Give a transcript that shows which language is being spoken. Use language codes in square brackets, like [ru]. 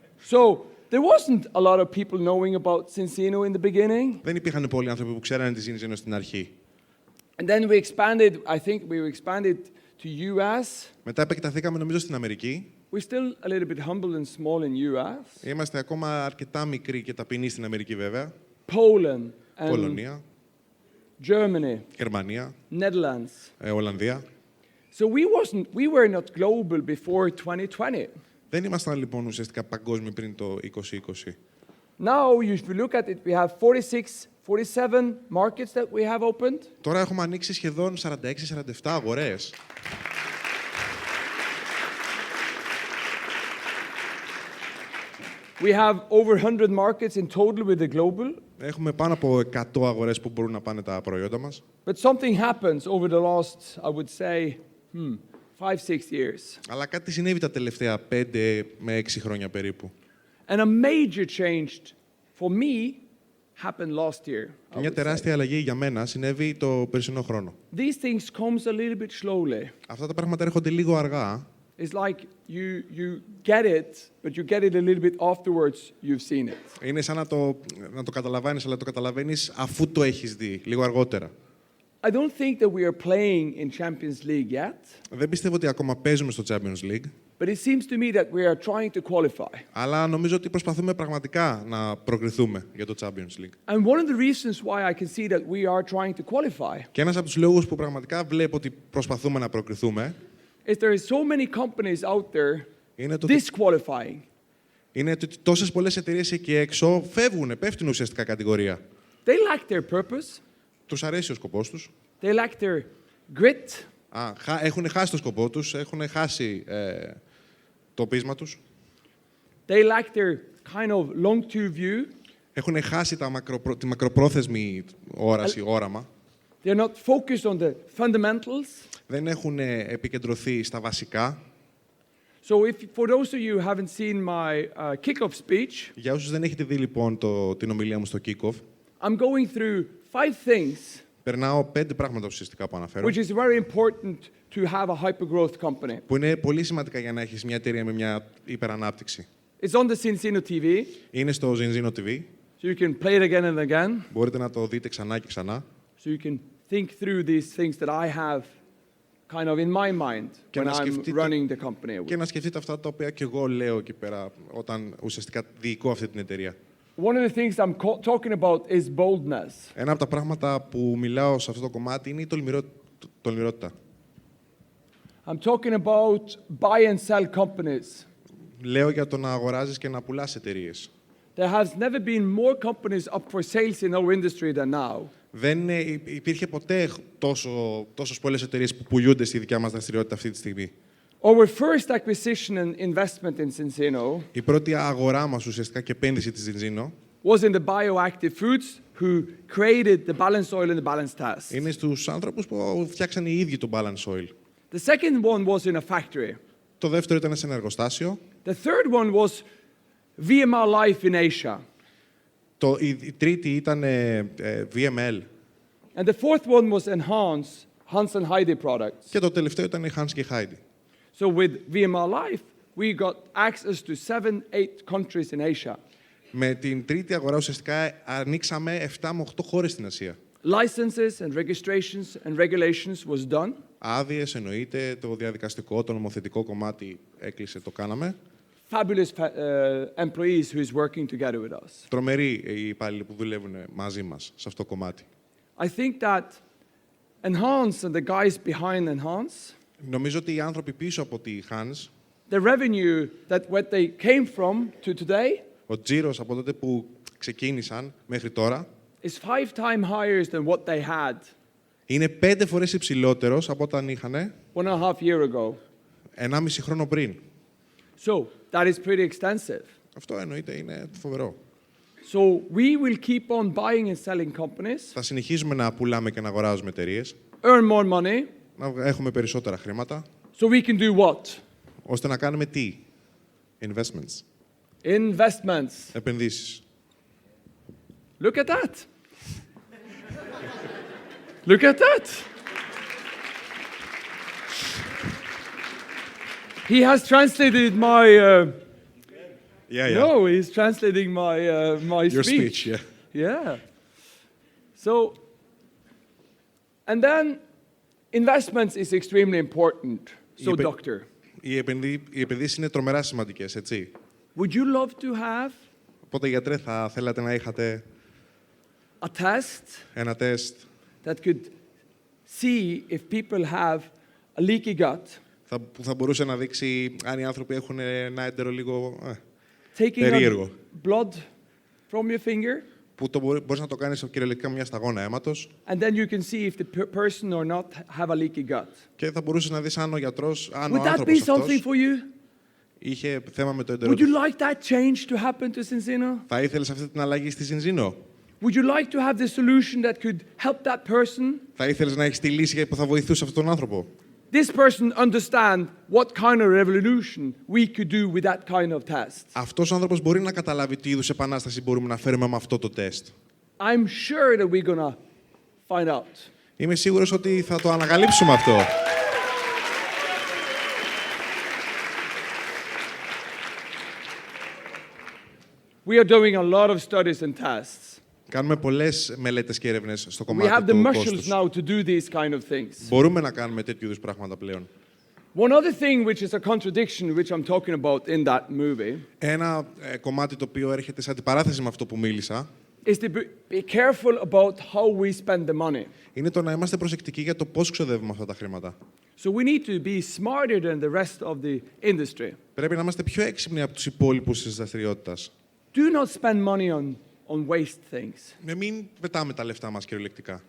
[en] So there wasn't a lot of people knowing about Cincino in the beginning. [el] Δεν υπήρχαν πολλοί άνθρωποι που ξέρανε τη Cincino στην αρχή. [en] And then we expanded, I think we expanded to US. [el] Μετά επεκταθήκαμε νομίζω στην Αμερική. [en] We're still a little bit humble and small in US. [el] Είμαστε ακόμα αρκετά μικροί και ταπεινοί στην Αμερική βέβαια. [en] Poland and [el] Πολωνία, [en] Germany, [el] Γερμανία, [en] Netherlands. [el] Ολλανδία. [en] So we were not global before 2020. [el] Δεν ήμασταν λοιπόν ουσιαστικά παγκόσμιοι πριν το 2020. [en] Now, if you look at it, we have 47 markets that we have opened. [el] Τώρα έχουμε ανοίξει σχεδόν 46-47 αγορές. [en] We have over 100 markets in total with the global. [el] Έχουμε πάνω από 100 αγορές που μπορούν να πάνε τα προϊόντα μας. [en] But something happens over the last, I would say, 5-6 years. [el] Αλλά κάτι συνέβη τα τελευταία 5 με 6 χρόνια περίπου. [en] And a major change for me happened last year. I [el] Μια [en] would say. [el] τεράστια αλλαγή για μένα συνέβη το περσινό χρόνο. [en] These things comes a little bit slowly. [el] Αυτά τα πράγματα έρχονται λίγο αργά. [en] It's like you get it, but you get it a little bit afterwards you've seen it. [el] Είναι σαν να το καταλαβαίνεις, αλλά το καταλαβαίνεις αφού το έχεις δει, λίγο αργότερα. [en] I don't think that we are playing in Champions League yet, [el] Δεν πιστεύω ότι ακόμα παίζουμε στο Champions League, [en] but it seems to me that we are trying to qualify. [el] αλλά νομίζω ότι προσπαθούμε πραγματικά να προκριθούμε για το Champions League. [en] And one of the reasons why I can see that we are trying to qualify [el] Και ένας από τους λόγους που πραγματικά βλέπω ότι προσπαθούμε να προκριθούμε [en] is there are so many companies out there [el] είναι το [en] disqualifying. [el] είναι ότι τόσες πολλές εταιρείες εκεί έξω πέφτουν ουσιαστικά κατηγορία. [en] They lack their purpose. [el] Τους αρέσει ο σκοπός τους. [en] They lack their grit. [el] Έχουν χάσει το σκοπό τους, έχουν χάσει το πείσμα τους. [en] They lack their kind of long-term view. [el] Έχουν χάσει τη μακροπρόθεσμη όραση, όραμα. [en] They're not focused on the fundamentals. [el] Δεν έχουν επικεντρωθεί στα βασικά. [en] So for those of you who haven't seen my kickoff speech, [el] Για όσους δεν έχετε δει λοιπόν την ομιλία μου στο kick-off, [en] I'm going through 5 things [el] περνάω 5 πράγματα ουσιαστικά που αναφέρω, [en] which is very important to have a hyper-growth company. [el] που είναι πολύ σημαντικά για να έχεις μια εταιρεία με μια υπερανάπτυξη. [en] It's on the Cincino TV, [el] Είναι στο Zinzino TV, [en] so you can play it again and again, [el] μπορείτε να το δείτε ξανά και ξανά [en] so you can think through these things that I have kind of in my mind [el] Και [en] when [el] να [en] I'm [el] σκεφτείτε- [en] running the company. [el] και να σκεφτείτε αυτά τα οποία και εγώ λέω εκεί πέρα όταν ουσιαστικά διοικώ αυτή την εταιρεία. [en] One of the things I'm talking about is boldness. [el] Ένα από τα πράγματα που μιλάω σε αυτό το κομμάτι είναι η τολμηρότητα. [en] I'm talking about buy and sell companies. [el] Λέω για το να αγοράζεις και να πουλάς εταιρείες. [en] There has never been more companies up for sales in our industry than now. [el] Δεν υπήρχε ποτέ τόσες πολλές εταιρείες που πουλούνται στη δικιά μας δραστηριότητα αυτή τη στιγμή. [en] Our first acquisition and investment in Cincino [el] Η πρώτη αγορά μας ουσιαστικά και επένδυση της Zinzino [en] was in the bioactive foods who created the balance oil and the balance test. [el] είναι στους άνθρωπους που φτιάξαν οι ίδιοι το balance oil. [en] The second one was in a factory. [el] Το δεύτερο ήταν σε ένα εργοστάσιο. [en] The third one was VMR Life in Asia. [el] Η τρίτη ήταν VML. [en] And the fourth one was Hans and Heidi products. [el] Και το τελευταίο ήταν η Hans και Heidi. [en] So with VMR Life, we got access to 7-8 countries in Asia. [el] Με την τρίτη αγορά ουσιαστικά ανοίξαμε 7 με 8 χώρες στην Ασία. [en] Licenses and registrations and regulations was done. [el] Άδειες εννοείται, το διαδικαστικό, το νομοθετικό κομμάτι έκλεισε, το κάναμε. [en] Fabulous employees who is working together with us. [el] Τρομεροί οι υπάλληλοι που δουλεύουν μαζί μας σε αυτό το κομμάτι. [en] I think that Enhance and the guys behind Enhance, [el] Νομίζω ότι οι άνθρωποι πίσω από τη Hans, [en] the revenue that what they came from to today [el] ο τζίρος από τότε που ξεκίνησαν μέχρι τώρα, [en] is 5 times higher than what they had [el] Είναι 5 φορές υψηλότερος από όταν είχαν [en] 1.5 years ago. [el] 1,5 χρόνο πριν. [en] So that is pretty extensive. [el] Αυτό εννοείται είναι φοβερό. [en] So we will keep on buying and selling companies, [el] Θα συνεχίζουμε να πουλάμε και να αγοράζουμε εταιρείες, [en] earn more money, [el] να έχουμε περισσότερα χρήματα, [en] so we can do what? [el] ώστε να κάνουμε τι? [en] Investments. Investments. [el] Επενδύσεις. [en] Look at that. Look at that. He has translated my. Yeah. No, he's translating my Your speech. speech, yeah. Yeah. So, and then investments is extremely important. So, [el] Είπε- [en] doctor, [el] Οι επενδύσεις είναι τρομερά σημαντικές, έτσι. [en] would you love to have [el] Οπότε, γιατρέ, θα θέλατε να είχατε [en] a test [el] ένα τεστ [en] that could see if people have a leaky gut, [el] που θα μπορούσε να δείξει αν οι άνθρωποι έχουν ένα έντερο λίγο [en] taking [el] περίεργο. [en] blood from your finger, [el] Που μπορείς να το κάνεις κυριολεκτικά μια σταγόνα αίματος [en] and then you can see if the person or not have a leaky gut. [el] και θα μπορούσες να δεις αν ο γιατρός, αν ο [en] Would that be [el] άνθρωπος [en] something [el] αυτός [en] for you? [el] είχε θέμα με το έντερο [en] Would you [el] του. [en] like that change to happen to Cincino? [el] Θα ήθελες αυτή την αλλαγή στη Συνζήνο. [en] Would you like to have the solution that could help that person? [el] Θα ήθελες να έχεις τη λύση που θα βοηθούσε αυτόν τον άνθρωπο. [en] This person understand what kind of revolution we could do with that kind of test. [el] Αυτός ο άνθρωπος μπορεί να καταλάβει τι είδους επανάσταση μπορούμε να φέρουμε με αυτό το τεστ. [en] I'm sure that we're gonna find out. [el] Είμαι σίγουρος ότι θα το ανακαλύψουμε αυτό. [en] We are doing a lot of studies and tests. [el] Κάνουμε πολλές μελέτες και έρευνες στο [en] We [el] κομμάτι [en] have the [el] του [en] muscles [el] κόστους. [en] now to do these kind of things. [el] Μπορούμε να κάνουμε τέτοιου είδους πράγματα πλέον. [en] One other thing which is a contradiction which I'm talking about in that movie [el] Ένα κομμάτι το οποίο έρχεται σε αντιπαράθεση με αυτό που μίλησα [en] is to be careful about how we spend the money. [el] είναι το να είμαστε προσεκτικοί για το πώς ξοδεύουμε αυτά τα χρήματα. [en] So we need to be smarter than the rest of the industry. [el] Πρέπει να είμαστε πιο έξυπνοι από τους υπόλοιπους της δραστηριότητας. [en] Do not spend money on waste things. [el] Να μην πετάμε τα λεφτά μας κυριολεκτικά.